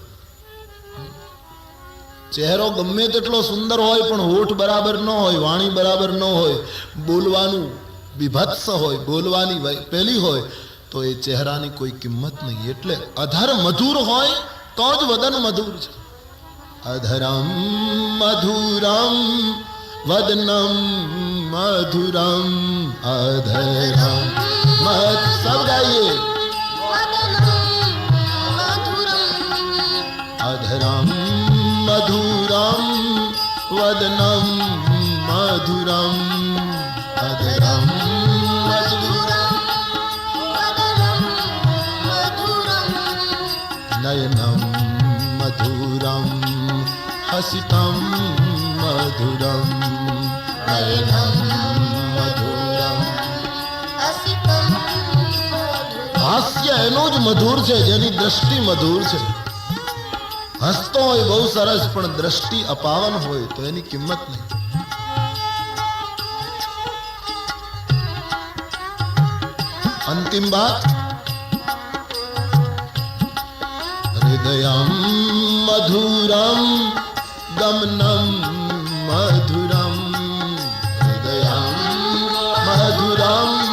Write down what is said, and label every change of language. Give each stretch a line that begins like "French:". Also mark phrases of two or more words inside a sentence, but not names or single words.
Gujarati: ચહેરો ગમે તેટલો સુંદર હોય પણ હોઠ બરાબર ન હોય, વાણી બરાબર ન હોય, બોલવાનું વિભત્સ હોય, બોલવાની પેલી હોય, તો એ ચહેરાની કોઈ કિંમત નહીં. એટલે અધર મધુર હોય તો જ વદન મધુર છે.
Sanskrit: અધરમ મધુરમ વદનમ મધુરમ, અધરમ
Hindi: सब गाइए.
Sanskrit: अधरम मधुरम वदनम मधुरम, अधरम नयनम मधुरम हसितम मधुरम, नयनम मधुरम हसितम.
Gujarati: હાસ્ય એનું જ મધુર છે જેની દ્રષ્ટિ મધુર છે. હસતો હોય બહુ સરસ, પણ દ્રષ્ટિ અપાવન હોય તો એની કિંમત નહીં. અંતિમ વાત,
Sanskrit: હૃદયમ મધુરમ ગમનમ મધુરમ, હૃદયમ મધુરમ.